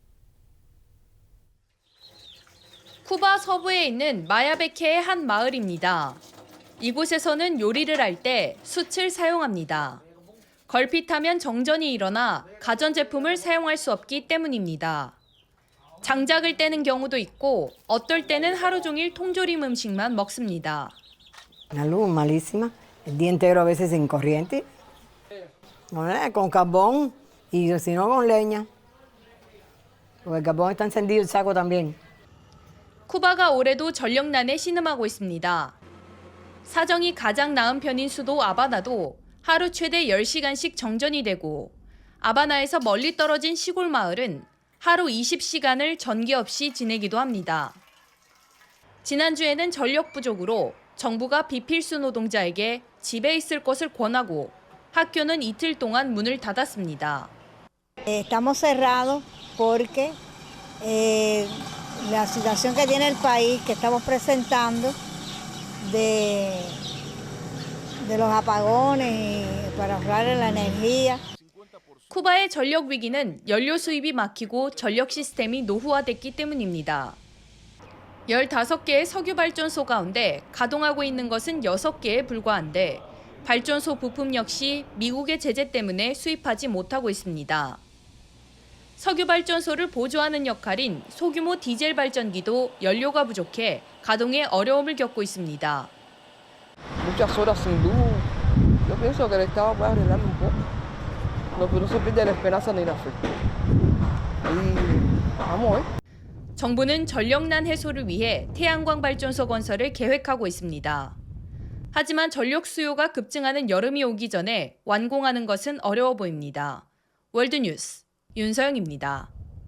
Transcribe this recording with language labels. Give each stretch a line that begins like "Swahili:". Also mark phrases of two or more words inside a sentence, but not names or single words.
Korean: 쿠바 서부에 있는 마야베케의 한 마을입니다. 이곳에서는 요리를 할 때 숯을 사용합니다. 걸핏하면 정전이 일어나 가전제품을 사용할 수 없기 때문입니다. 장작을 떼는 경우도 있고 어떨 때는 하루 종일 통조림 음식만 먹습니다.
Spanish: La luz malísima, el día entero a veces sin corriente, con carbón y si no con leña, porque el carbón está encendido el saco también.
Korean: 쿠바가 올해도 전력난에 신음하고 있습니다. 사정이 가장 나은 편인 수도 아바나도 하루 최대 10시간씩 정전이 되고 아바나에서 멀리 떨어진 시골 마을은 하루 20시간을 전기 없이 지내기도 합니다. 지난주에는 전력 부족으로 정부가 비필수 노동자에게 집에 있을 것을 권하고 학교는 이틀 동안 문을 닫았습니다.
Spanish: Estamos cerrados porque la situación que tiene el país que estamos presentando de los apagones para ahorrar la energía.
Korean: 쿠바의 전력 위기는 연료 수입이 막히고 전력 시스템이 노후화됐기 때문입니다. 15개의 석유 발전소 가운데 가동하고 있는 것은 6개에 불과한데 발전소 부품 역시 미국의 제재 때문에 수입하지 못하고 있습니다. 석유 발전소를 보조하는 역할인 소규모 디젤 발전기도 연료가 부족해 가동에 어려움을 겪고 있습니다.
Spanish: Muchas horas sin luz. Yo pienso que el Estado puede arreglarlo un poco. No se pierde la esperanza ni la fe. Y vamos,
Korean: 정부는 전력난 해소를 위해 태양광 발전소 건설을 계획하고 있습니다. 하지만 전력 수요가 급증하는 여름이 오기 전에 완공하는 것은 어려워 보입니다. 월드뉴스 윤서영입니다.